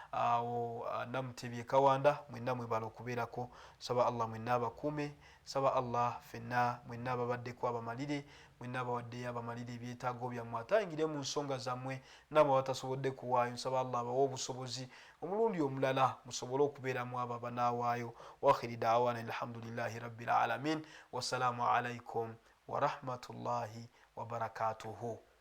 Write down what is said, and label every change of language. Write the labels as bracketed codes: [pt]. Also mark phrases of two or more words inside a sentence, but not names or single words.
[lg] Namutebye Kawanda mwenna mwebale okubeerako nsaba allah mwenna abakuume nsaba allah fenna mwenna ababaddeko abamalire mwenna abawaddeyo abamalire ebyetaago byammwe atayingire mu nsonga zammwe nammwe abatasobodde kuwaayo nsaba allah abawa obusobozi omulundi omulala musobole okubeeramu abo abanaawaayo. [ar] وآخر دعوانا الحمد لله رب العالمين والسلام عليكم ورحمة الله وبركاته.